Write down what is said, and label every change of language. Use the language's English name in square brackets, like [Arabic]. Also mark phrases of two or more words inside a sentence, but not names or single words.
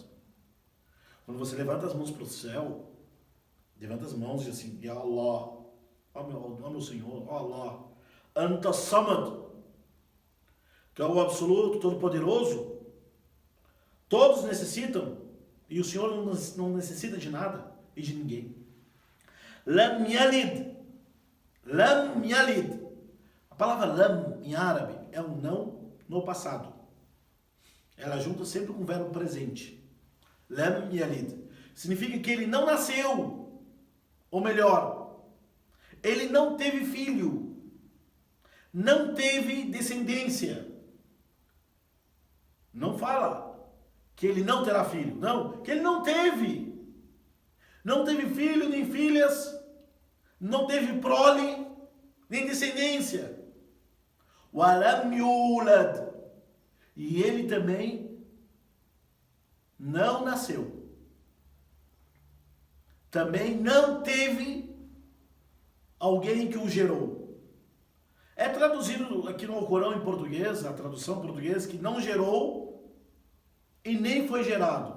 [Portuguese] Quando você levanta as mãos para o céu, levanta as mãos e diz assim: [Arabic] يا الله, [Portuguese] ó meu Senhor, ó Allah, [Arabic] أنت صمد, [Portuguese] que é o absoluto, todo-poderoso. Todos necessitam e o Senhor não necessita de nada e de ninguém. [Arabic] لم يلد. لم يلد. [Portuguese] A palavra lam em árabe é um não no passado. Ela junta sempre com o verbo presente. [Arabic] لم يلد. [Portuguese] Significa que ele não nasceu. Ou melhor, ele não teve filho. Não teve descendência. Não fala que ele não terá filho. Não, que ele não teve. Não teve filho nem filhas. Não teve prole nem descendência. [Arabic] ولم يولد. [Portuguese] E ele também não nasceu. Também não teve alguém que o gerou. É traduzido aqui no Alcorão em português, a tradução portuguesa, que não gerou e nem foi gerado.